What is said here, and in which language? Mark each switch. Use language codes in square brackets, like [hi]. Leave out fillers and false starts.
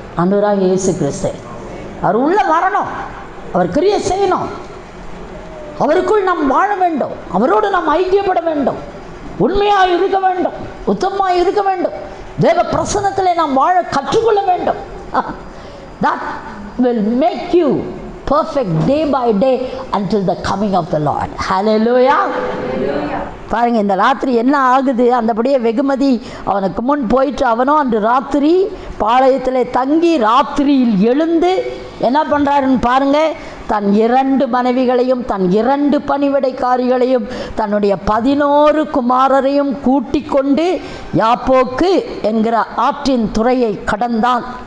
[ta] ஆண்டவராக இயேசு கிறிஸ்து. அவர் உள்ளே வரணும், அவர் கிரியை செய்யணும், அவருக்குள் நாம் வாழ வேண்டும், அவரோடு நாம் ஐக்கியப்பட வேண்டும், உண்மையாக இருக்க வேண்டும், உத்தமமாக இருக்க வேண்டும், தேவ பிரசன்னத்திலே நாம் வாழ கற்றுக்கொள்ள வேண்டும். [en] That will make you perfect day by day until the coming of the Lord. [ta] Hallelujah. பாருங்கள், இந்த ராத்திரி என்ன ஆகுது? அந்தபடியே வெகுமதி அவனுக்கு முன் போயிட்டு அவனும் அன்று ராத்திரி பாளையத்தில் தங்கி ராத்திரியில் எழுந்து என்ன பண்ணுறாருன்னு பாருங்கள். தன் 2 மனைவிகளையும் தன் 2 பணிவிடைக்காரிகளையும் தன்னுடைய 11 குமாரரையும் கூட்டிக் கொண்டு யாப்போக்கு என்கிற ஆற்றின் துறையை கடந்தான்.